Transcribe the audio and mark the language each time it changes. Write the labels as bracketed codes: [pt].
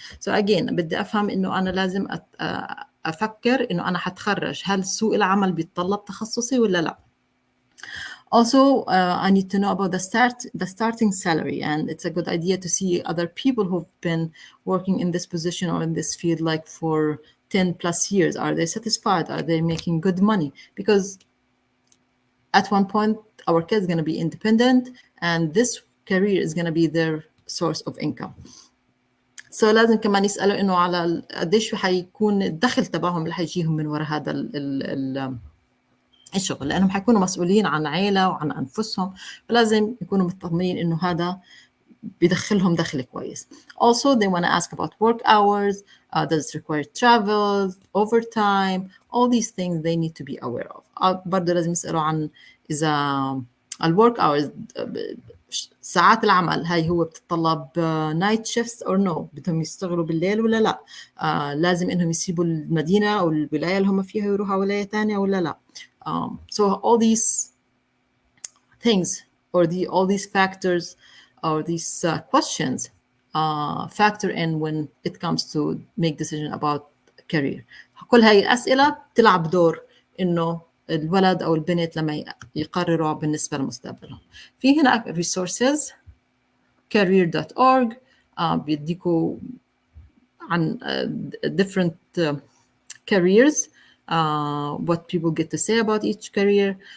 [en] So again [ar] بدي أفهم إنه أنا لازم أفكر إنه أنا حتخرج، هل سوق العمل بيتطلب تخصصي ولا لا؟ [en] Also, I need to know about the starting salary, and it's a good idea to see other people who've been working in this position or in this field like for 10 plus years. Are they satisfied? Are they making good money? Because at one point, our kids are going to be independent, and this career is going to be their source of income. [ar] So لازم كمان يسألوا إنه على قديش حيكون الدخل تبعهم اللي حيجيهم من وراء هذا الشغل، لأنهم حيكونوا مسؤولين عن عائلة وعن أنفسهم، فلازم يكونوا مطمئنين إنه هذا بيدخلهم دخل كويس. [en] Also, they want to ask about work hours. Does it require travel, overtime? All these things they need to be aware of. [ar] برضه لازم يسألوا عن إذا الwork hours، ساعات العمل هاي هو بتتطلب [en] night shifts or no، [ar] بدهم يشتغلوا بالليل ولا لا، لازم إنهم يسيبوا المدينة أو الولاية اللي هم فيها يروحوا ولاية تانية ولا لا. [en] So all these things or all these factors or these questions factor in when it comes to make decision about career. [ar] كل هاي الأسئلة تلعب دور إنه الولد أو البنت لما يقرروا بالنسبة لمستقبلهم. في هنا [en] resources career.org [ar] بيديكوا عن [en] different careers, what people get to say about each career.